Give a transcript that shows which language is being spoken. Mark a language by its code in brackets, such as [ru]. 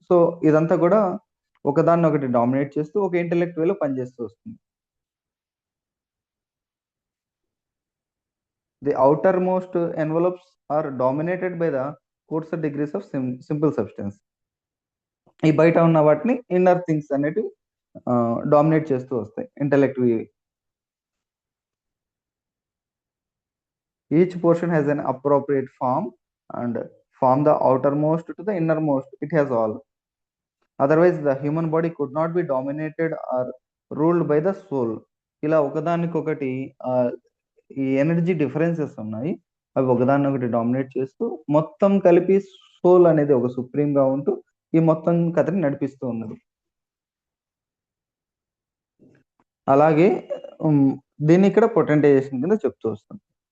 [te] So ఇదంతా కూడా ఒకదాన్ని ఒకటి డామినేట్ చేస్తూ ఒక ఇంటెలెక్ట్ వేలో పనిచేస్తూ వస్తుంది. [en] The outermost envelopes are dominated by the coarser degrees of simple substance. [te] ఈ బయట ఉన్న వాటిని ఇన్నర్ థింగ్స్ అనేటివి డామినేట్ చేస్తూ వస్తాయి intellect. [en] Each portion has an appropriate form and form the outermost to the innermost. It has all. Otherwise the human body could not be dominated or ruled by the soul. [te] ఇలా ఒకదానికొకటి ఈ energy differences ఉన్నాయి, అవి ఒకదాన్ని ఒకటి dominate చేస్తూ మొత్తం కలిపి సోల్ అనేది ఒక సుప్రీం గా ఉంటూ ఈ మొత్తం కథని నడిపిస్తూ ఉన్నది. అలాగే దీన్ని ఇక్కడ పొటెంటైజేషన్ కింద చెప్తూ వస్తుంది.